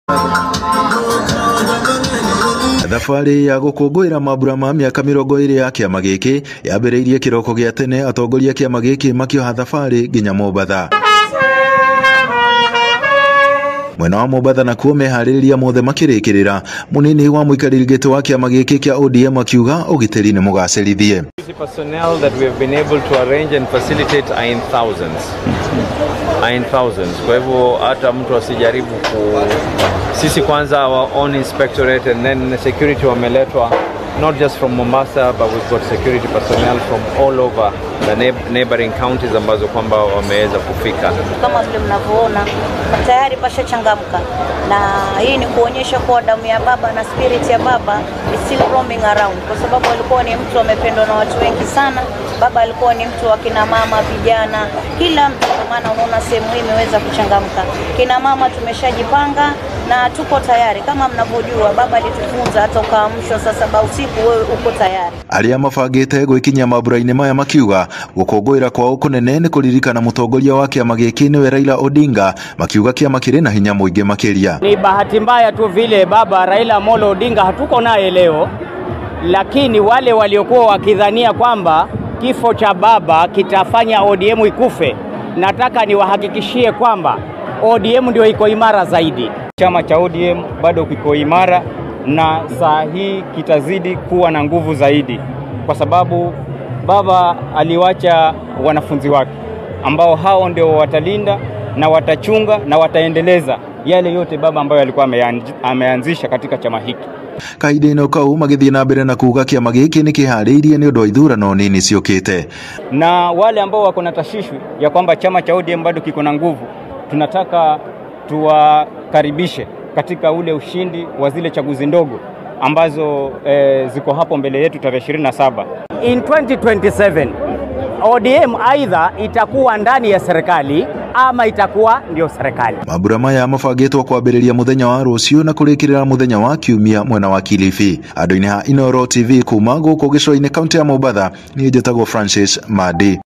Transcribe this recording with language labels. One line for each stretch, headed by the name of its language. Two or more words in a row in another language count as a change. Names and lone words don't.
Kikuyu: Thabarĩ ya gũkũngũĩra mambura ma mĩaka 20 ya kĩama gĩkĩ yambĩrĩirie kĩroko gĩa tene, atongoria kĩama gĩkĩ makĩoha thabarĩ nginya Mombatha. Mwena wa Mombatha nakuo meharĩrĩria mothe makĩrĩkĩrĩra, munini wa mũikarĩri gĩtĩ wa kĩama gĩkĩ kĩa ODM akiuga ũgitĩri nĩ mũgacĩrithie.
English: Personnel that we have been able to arrange and facilitate are in thousands.
Swahili: Kwa hivyo hata mtu asijaribu sisi kwanza
English: our own inspectorate and then security wameletwa not just from Mombasa, but we've got security personnel from all over the neighboring counties
Swahili: ambazo kwamba wameweza kufika. Kama vile mnavyoona tayari pasha changamka, na hii ni kuonyesha kwa damu ya baba na spirit ya baba
English: is still roaming around,
Swahili: kwa sababu alikuwa ni mtu amependwa na watu wengi sana. Baba alikuwa ni mtu wa kina mama, vijana, kila mtu. Kwa maana unaona sehemu hii imeweza kuchangamka. Kina mama tumeshajipanga na tuko tayari. Kama mnavyojua baba alitufunza hata ukaamshwa saa 7 usiku wewe uko tayari.
Kikuyu: Arĩa mabangĩte gwĩkinyia mambura-inĩ maya makiuga gũkũngũĩra kwao kũnene nĩ kũririkana mũtongoria wa kĩama gĩkĩ nĩwe Raila Odinga, makiuga kĩama kĩrĩ na hinya mũingĩ makĩria.
Swahili: Ni bahati mbaya tu vile baba Raila Amolo Odinga hatuko naye leo, lakini wale waliokuwa wakidhania kwamba kifo cha baba kitafanya ODM ikufe, nataka niwahakikishie kwamba ODM ndio iko imara zaidi. Chama cha ODM bado kiko imara na saa hii kitazidi kuwa na nguvu zaidi, kwa sababu baba aliwacha wanafunzi wake ambao hao ndio watalinda na watachunga na wataendeleza yale yote baba ambayo alikuwa ameanzisha katika chama hiki.
Kikuyu: Kahinda-inĩ kau magĩthiĩ na mbere na kuuga kĩama gĩkĩ nĩ kĩharĩirie nĩ ũndũ wa ithurano nini ciũkĩte.
Swahili: Na wale ambao wako na tashishwi ya kwamba chama cha ODM bado kiko na nguvu, tunataka tuwakaribishe katika ule ushindi wa zile chaguzi ndogo ambazo ziko hapo mbele yetu tarehe 27. In 2027 ODM aidha itakuwa ndani ya serikali ama itakuwa ndio serikali.
Kikuyu: Mambura maya mabangĩtwo kwambĩrĩria mũthenya wa rũciũ na kũrĩkĩrĩra mũthenya wa Kiumia mwena wa Kilifi. Andũ-inĩ ha Inooro TV kuma gũkũ gĩcũa-inĩ kaunti ya Mombatha, niĩ njĩtagwo Francis Madi.